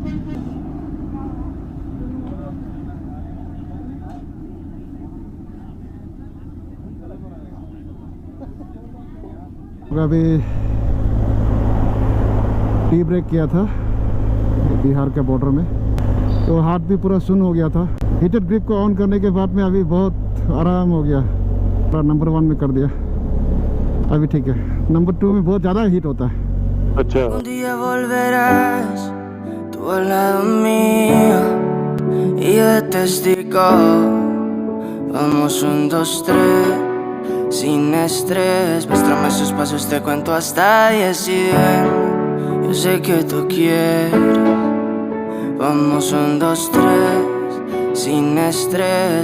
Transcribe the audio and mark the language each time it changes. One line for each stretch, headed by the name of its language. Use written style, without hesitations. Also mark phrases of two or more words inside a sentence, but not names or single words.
Hindi: अभी
English: tea break
Hindi: किया था बिहार के बॉर्डर में, तो हाथ भी पूरा सुन हो गया था।
English: heated grip
Hindi: को ऑन करने के बाद में अभी बहुत आराम हो गया। पूरा नंबर 1 में कर दिया, अभी ठीक है। नंबर 2 में बहुत ज़्यादा हीट होता है। अच्छा
Spanish: Un día volverás tú al lado mío y yo de testigo. Vamos 1, 2, 3 sin estrés. Muéstrame esos pasos, te cuento hasta 10 y ven. Yo sé que tú quieres. Vamos 1, 2, 3 sin estrés.